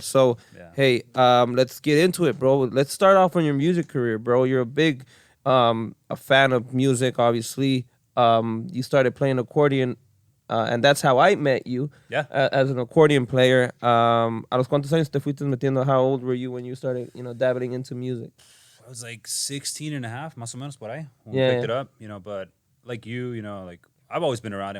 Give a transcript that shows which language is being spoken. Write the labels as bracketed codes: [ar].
[en] So, hey, let's get into it, bro. Let's start off on your music career, bro. You're a big a fan of music, obviously. You started playing accordion, and that's how I met you. Yeah. As an accordion player. [es] ¿A los cuántos años te fuiste metiendo? [en] How old were you when you started, dabbling into music? I was like 16 and a half, [es] más o menos, por ahí, [en] when we picked it up, but like like I've always been around it.